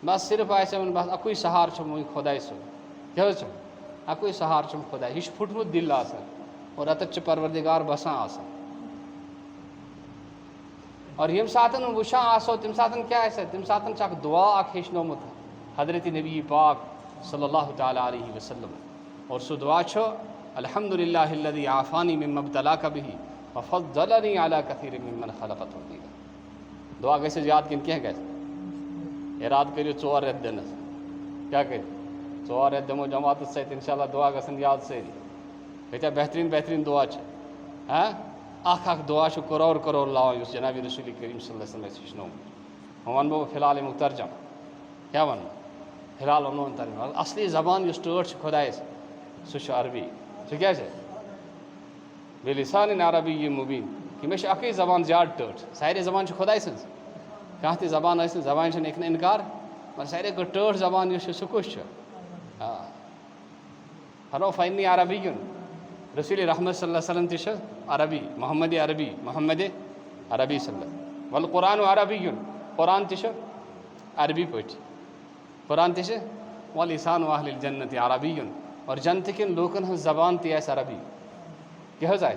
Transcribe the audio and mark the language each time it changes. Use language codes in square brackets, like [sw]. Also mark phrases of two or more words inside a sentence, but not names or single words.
[ks] بس صرف آسہِ وۄنۍ بس اَکُے سہار چھُم وۄنۍ خۄداے سُنٛد کیٛاہ حظ چھُم اَکُے سہار چھُم خۄداے یہِ چھُ پھُٹمُت دِل آسان اور اَتٮ۪تھ چھُ پروردِگار بسان آسان اور ییٚمہِ ساتہٕ وٕچھان آسو تَمہِ ساتہٕ کیٛاہ آسہِ تَمہِ ساتہٕ چھُ اکھ دُعا اکھ ہیٚچھنومُت حضرت نبی پاک [ar] صلی اللہ تعالیٰ علیہ وسلم [ks] اور سُہ دُعا چھُ [ar] الحمد للہ الذی عافانی مما ابتلاک بہ وفضلنی علی کثیر ممن خلق تفضیلا [ks] دعا گژھِ یاد کِنہٕ کینٛہہ گژھِ ارادٕ کٔرِو 4 رٮ۪تھ دِنَس کیٛاہ کٔرِو 4 رٮ۪تھ دِمو جماعتَس سۭتۍ [ar] اِنشاء اللہ [ks] دعا گژھن یاد سٲری کۭتیاہ بہتریٖن دعا چھِ اکھ دعا چھُ کرور لاوان یُس جناب رسول کریم [ar] صلی اللہ علیہ وسلم [ks] اَسہِ ہیٚچھنومُت وۄنۍ وَنہٕ بہٕ فِلحال اَمیُک ترجم کیٛاہ وَنہٕ فِلحال وَنو وۄنۍ ترجم اَصلی زبان یُس ٹٲٹھ چھِ خۄدایَس سُہ چھُ عربی سُہ کیٛاہ چھِ [ar] بِلِسانٍ عربی مُبیٖن [ks] کہِ مےٚ چھِ اَکٕے زبان زیادٕ ٹٲٹھ سارے زبان چھِ خۄداے سٕنٛز کانٛہہ تہِ زبان ٲسِن زبانہِ چھَنہٕ ہیٚکہِ نہٕ اِنکار مگر ساروے کھۄتہٕ ٹٲٹھ زبان یُس چھِ سُہ کُس چھُ فرمو فینی عربی رسول رحمت [ar] صلی اللہ علیہ وسلم [ks] تہِ چھِ عربی محمد عربی صلی اللہ وَلہٕ قرآن عربی قرآن تہِ چھُ عربی پٲٹھۍ قرآن تہِ چھِ [ar] وَلِسان اہلِ الجنت عربی [ks] اور جنتہٕ کٮ۪ن لوٗکَن ہٕنٛز زبان تہِ آسہِ عربی کیٛاہ حظ